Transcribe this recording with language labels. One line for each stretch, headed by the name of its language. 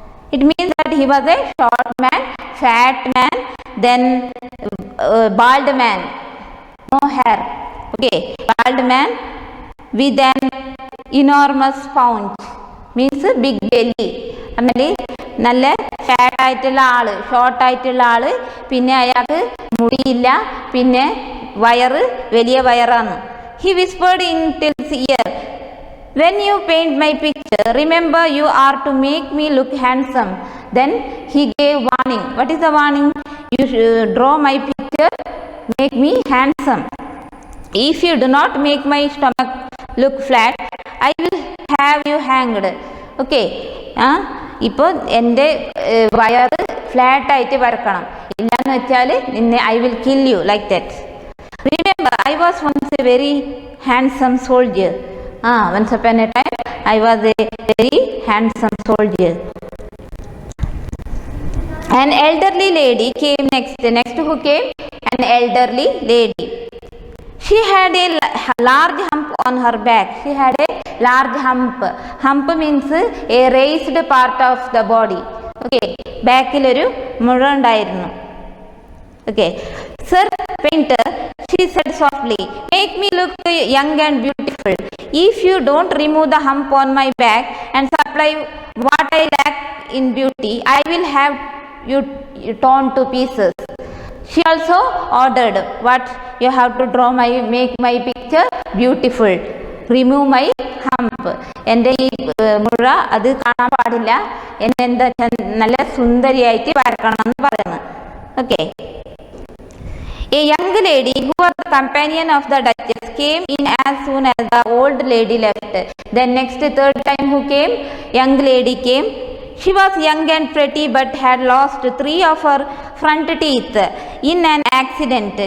English: It means that he was a short man, fat man, then bald man, no hair. Okay, bald man with an enormous paunch means big belly.
Malayalam: ആಮೇಲೆ നല്ല fat ആയിട്ടുള്ള ആള്, short ആയിട്ടുള്ള ആള്, പിന്നെ അയാൾക്ക് മുടിയില്ല, പിന്നെ വയറ് വലിയ വയറാണ്.
English: He whispered in Till's ear, when you paint my picture, remember you are to make me look handsome. Then he gave warning. What is the warning? You should draw my picture, make me handsome. If you do not make my stomach look flat, I will have you hanged. Okay.
Malayalam: ഇപ്പോൾ എൻ്റെ വയറ് ഫ്ലാറ്റായിട്ട് വരക്കണം. ഇല്ലയെന്ന് വെച്ചാൽ നിന്നെ
English: I will kill you like that. Remember, I was once a very handsome soldier. Once upon a time, I was a very handsome soldier. An elderly lady came next. Next who came? An elderly lady. She had a large hump on her back. She had a large hump. Hump means a raised part of the body. Okay,
Malayalam: backil oru muzha undayirunnu.
English: Okay, sir painter, she said softly, make me look young and beautiful. If you don't remove the hump on my back and supply what I lack in beauty, I will have you torn to pieces. She also ordered, what you have to draw make my picture beautiful, remove my hump.
Malayalam: എൻ്റെ ഈ മുഴ അത് കാണാൻ പാടില്ല, എന്നെ എന്താ നല്ല സുന്ദരിയായിട്ട് വരക്കണം എന്ന് പറയുന്നത്. Okay.
English: A young lady who was the companion of the Duchess came in as soon as the old lady left. Then next third time who came? Young lady came. She was young and pretty but had lost 3 of her front teeth in an accident.